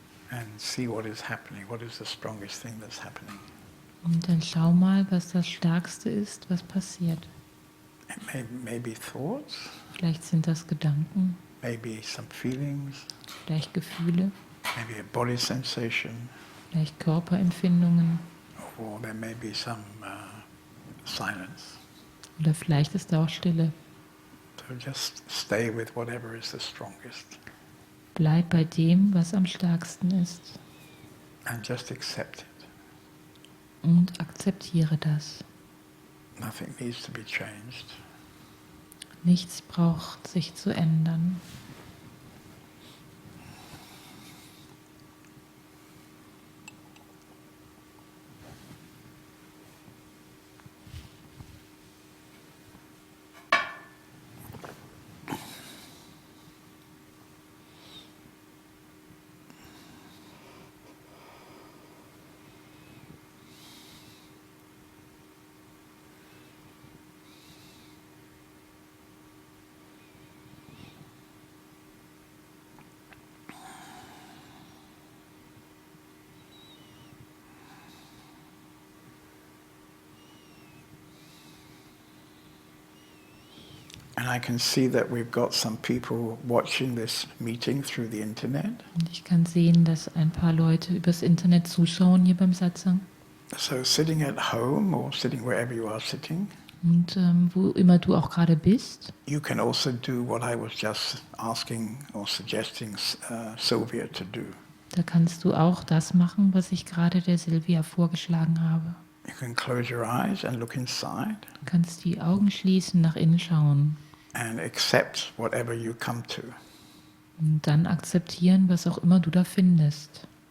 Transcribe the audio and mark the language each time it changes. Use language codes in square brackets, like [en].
[en] and see what is happening. What is the strongest thing that's happening? [de] und dann schau mal, was das Stärkste ist, was passiert. [en] It may be thoughts, [de] Vielleicht sind das Gedanken, [en] maybe some feelings, [de] vielleicht Gefühle, [en] maybe a body sensation, [de] vielleicht Körperempfindungen [en] or there may be some silence. [de] oder vielleicht ist da auch Stille. [en] So just stay with whatever is the strongest [de] Bleib bei dem, was am stärksten ist [en] and just accept it. [de] und akzeptiere das. [en] Nothing needs to be changed. [de] Nichts braucht sich zu ändern. [en] And I can see that we've got some people watching this meeting through the internet. [de] Und ich kann sehen, dass ein paar Leute übers Internet zuschauen hier beim Satsang. [en] So sitting at home or sitting wherever you are sitting, [de] Und wo immer du auch gerade bist, [en] you can also do what I was just asking or suggesting Sylvia to do. [de] Da kannst du auch das machen, was ich gerade der Silvia vorgeschlagen habe. [en] You can close your eyes and look inside [de] Du kannst die Augen schließen, nach innen schauen [en] and accept whatever you come to. [de] und dann akzeptieren, was auch immer du da findest.